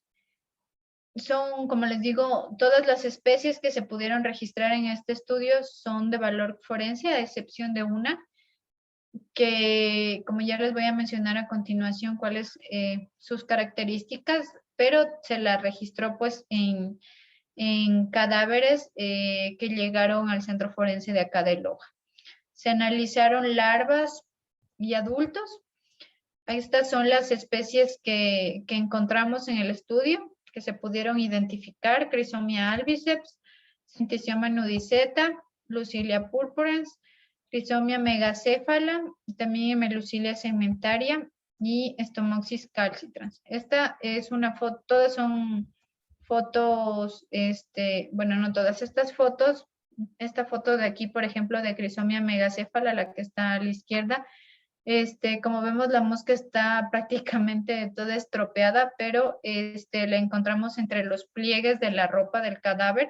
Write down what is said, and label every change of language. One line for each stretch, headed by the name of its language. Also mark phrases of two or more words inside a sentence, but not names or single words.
Spanish: Son, como les digo, todas las especies que se pudieron registrar en este estudio son de valor forense, a excepción de una, que como ya les voy a mencionar a continuación cuáles sus características, pero se la registró pues en cadáveres que llegaron al centro forense de acá de Loja. Se analizaron larvas y adultos. Estas son las especies que encontramos en el estudio, que se pudieron identificar: Chrysomia albiceps, Centesioma nudiceta, Lucilia purpurans, Chrysomia megacéfala, también Melucilia segmentaria y Stomoxys calcitrans. Esta es una foto, todas son fotos, bueno, no todas estas fotos. Esta foto de aquí, por ejemplo, de Chrysomia megacéfala, la que está a la izquierda, como vemos, la mosca está prácticamente toda estropeada, pero la encontramos entre los pliegues de la ropa del cadáver.